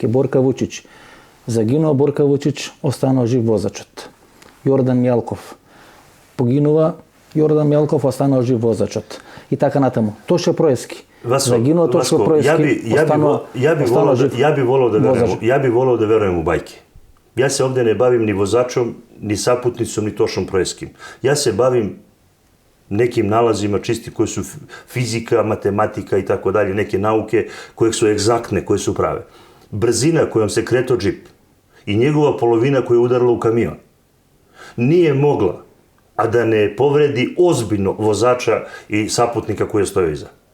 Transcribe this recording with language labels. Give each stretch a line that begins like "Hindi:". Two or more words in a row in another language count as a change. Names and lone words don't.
Macedonian: Борка Вучич, загинува Борка Вучич, останал жив возачот. Јордан Мјалков, погинува Јордан Мјалков, останал жив возачот. И така натаму. Тоше Проевски, загинува Тоше Проевски, ја би волел да верувам у бајки.
Serbian: Ja se ovdje ne bavim ni vozačom, ni saputnicom, ni Tošom Proevskim. Ja se bavim nekim nalazima čisti koji su fizika, matematika i tako dalje, neke nauke koje su egzaktne, koje su prave. Brzina kojom se kretao džip i njegova polovina koja je udarila u kamion nije mogla, a da ne povredi ozbiljno vozača i saputnika koji je stojao iza.